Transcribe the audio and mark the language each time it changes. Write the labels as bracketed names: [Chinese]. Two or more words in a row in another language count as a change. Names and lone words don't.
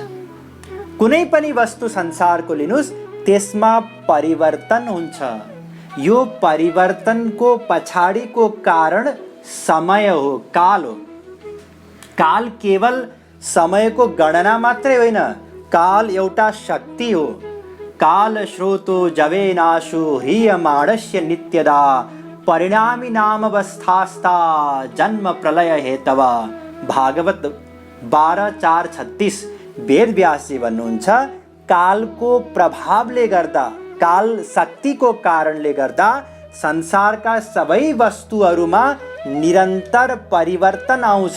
[Nepali] कुनै पनि वस्तु संसारको लिनुस्, त्यसमा परिवर्तन हुन्छ। यो परिवर्तनको पछाडिको कारण समय हो, काल हो। काल केवल समयको गणना मात्रै होइन, काल एउटा शक्ति हो। [Sanskrit] काल स्रोतो जवेनाशु ह्रियमाणस्य नित्यदा परिणामी नाम अवस्थास्ता जन्म प्रलय हेतव। [Nepali] भागवत 12:4-36 वेदव्यासजी भन्नुहुन्छ, कालको प्रभावले गर्दा, काल शक्तिको कारणले गर्दा संसारका सबै वस्तुहरूमा निरन्तर परिवर्तन आउँछ।